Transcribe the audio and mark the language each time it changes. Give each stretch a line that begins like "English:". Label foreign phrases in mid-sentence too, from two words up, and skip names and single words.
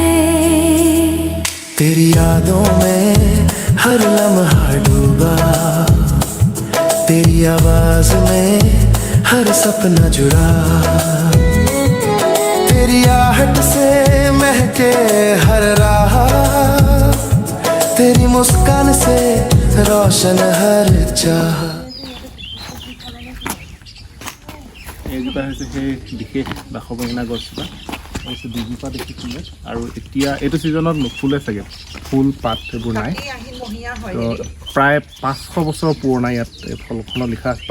Hindi: तेरी यादों में हर लम्हा डूबा, तेरी आवाज में हर सपना जुड़ा, तेरी आहट से महके हर राह, तेरी मुस्कान से रोशन हर चाह।
Assamese: এইজোপা হৈছে সেই বিশেষ বাখৰ বেঙেনা গছজোপা। তাৰপিছত দুজোপা দেখিছিলে, আৰু এতিয়া এইটো ছিজনত নুফুলে চাগে, ফুল পাত এইবোৰ নাই। তো প্ৰায় 500 বছৰ পুৰণা ইয়াত ফলখনত লিখা আছে।